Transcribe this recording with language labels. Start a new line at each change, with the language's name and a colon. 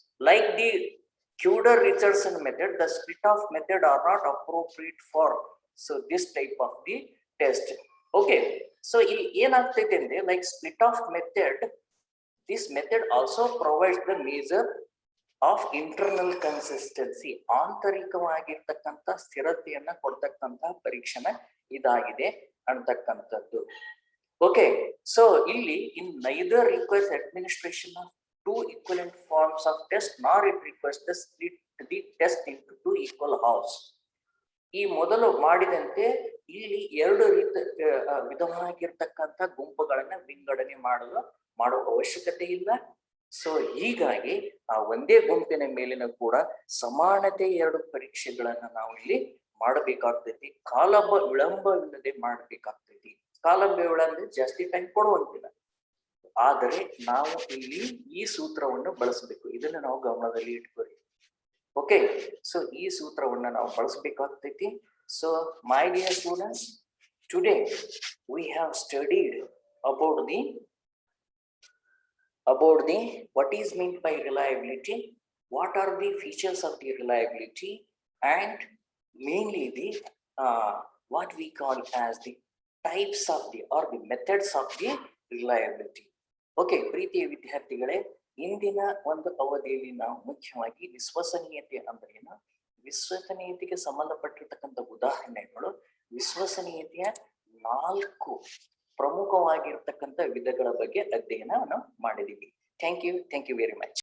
English: Like the Cooder-Richardson method, the split off method are not appropriate for this type of the test. Okay, so
Kannada: ಏನಾಗ್ತೈತೆ ಅಂದ್ರೆ,
English: like split off method, this method also provides the measure of internal consistency.
Kannada: ಆಂತರಿಕವಾಗಿರ್ತಕ್ಕಂಥ ಸ್ಥಿರತೆಯನ್ನ ಕೊಡ್ತಕ್ಕಂತಹ ಪರೀಕ್ಷಣೆ ಇದಾಗಿದೆ ಅಂತಕ್ಕಂಥದ್ದು.
English: Okay, so ಇಲ್ಲಿ in neither requires administration of two equivalent forms of test, nor it requires the split the test into two equal halves.
Kannada: ಈ ಮೊದಲು ಮಾಡಿದಂತೆ ಇಲ್ಲಿ ಎರಡು ವಿಧವಾಗಿರ್ತಕ್ಕಂಥ ಗುಂಪುಗಳನ್ನ ವಿಂಗಡಣೆ ಮಾಡುವ ಅವಶ್ಯಕತೆ ಇಲ್ಲ. ಸೊ ಹೀಗಾಗಿ ಆ ಒಂದೇ ಗುಂಪಿನ ಮೇಲಿನ ಕೂಡ ಸಮಾನತೆ ಎರಡು ಪರೀಕ್ಷೆಗಳನ್ನ ನಾವು ಇಲ್ಲಿ ಮಾಡಬೇಕಾಗ್ತೈತಿ. ಕಾಲ ವಿಳಂಬವಿಲ್ಲದೆ ಮಾಡಬೇಕಾಗ್ತೈತಿ. ಕಾಲ ವಿಳಂಬ ಜಾಸ್ತಿ ಟೈಮ್ ಕೊಡುವಂತಿಲ್ಲ. ಆದರೆ ನಾವು ಇಲ್ಲಿ ಈ ಸೂತ್ರವನ್ನು ಬಳಸಬೇಕು. ಇದನ್ನ ನಾವು ಗಮನದಲ್ಲಿ ಇಟ್ಕೋರಿ. ಓಕೆ, ಸೊ ಈ ಸೂತ್ರವನ್ನ ನಾವು ಬಳಸಬೇಕಾಗ್ತೈತಿ.
English: So my dear students, today we have studied about the what is meant by reliability, what are the features of the reliability, and mainly the what we call as the types of the or the methods of the reliability.
Kannada: Okay, ಪ್ರೀತಿಯ ವಿದ್ಯಾರ್ಥಿಗಳೇ, ಇಂದಿನ ಒಂದು ಅವಧಿಯಲ್ಲಿ ನಾವು ಮುಖ್ಯವಾಗಿ ವಿಶ್ವಸನೀಯತೆ ಅಂದ್ರೆ ಏನು, ವಿಶ್ವಸನೀಯತೆಗೆ ಸಂಬಂಧಪಟ್ಟಿರ್ತಕ್ಕಂಥ ಉದಾಹರಣೆಗಳು, ವಿಶ್ವಸನೀಯತೆಯ 4 ಪ್ರಮುಖವಾಗಿರ್ತಕ್ಕಂಥ ವಿಧಗಳ ಬಗ್ಗೆ ಅಧ್ಯಯನ ಮಾಡಿದೀವಿ.
English: Thank you very much.